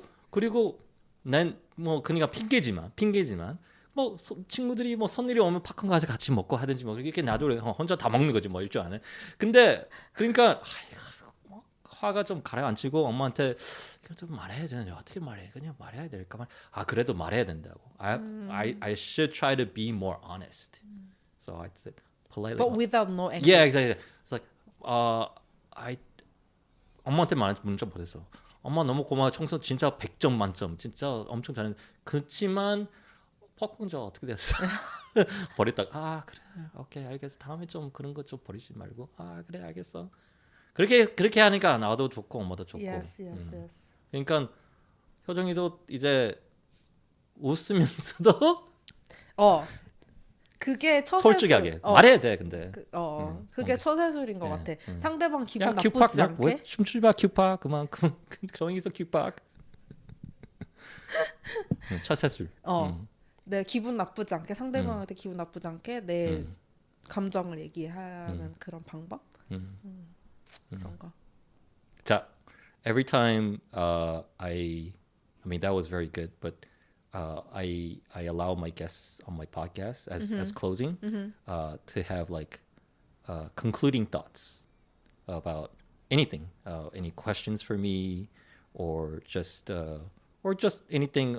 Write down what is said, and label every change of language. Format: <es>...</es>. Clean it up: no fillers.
<ko>그리고 난 뭐 그러니까 핑계지만 뭐 친구들이 뭐 손님이 오면 팝콘 과자 같이 먹고 하든지 뭐 이렇게 나도 혼자 다 먹는 거지 뭐 일줄 아는. 근데 그러니까 화가 좀 가라앉히고 엄마한테 좀 말해야 되는데 어떻게 말해? 그냥 말해야 될까 말. 그래도 말해야 된다고.</ko> <en>I should try to be more honest. So I said politely. But without no anger. Yeah, exactly. It's like I</en> <ko>엄마한테 문자 보냈어. 엄마 너무 고마워. 청소 진짜 100점 만점. 진짜 엄청 잘했는데 그렇지만 팝콘 어떻게 됐어? 버렸다가 그래. 오케이 알겠어. 다음에 좀 그런 거 좀 버리지 말고. 그래 알겠어. 그렇게 하니까 나도 좋고 엄마도 좋고.</ko> <en>Yes.</en> <ko>그러니까 효정이도 이제 웃으면서도 그게 솔직하게 말해야 돼. 근데 그게 처세술인 것 같아. 상대방 기분 야 나쁘지 큐팍 않게. 왜 춤추지 마 큐팍 그만큼 정이서 큐팍. 처세술. 내 기분 나쁘지 않게 상대방한테 기분 나쁘지 않게 내 감정을 얘기하는 그런 방법. 그런 거. 자,</ko> <en>every time I mean that was very good, but I allow my guests on my podcast as closing to have like concluding thoughts about anything, any questions for me, or just anything.</en>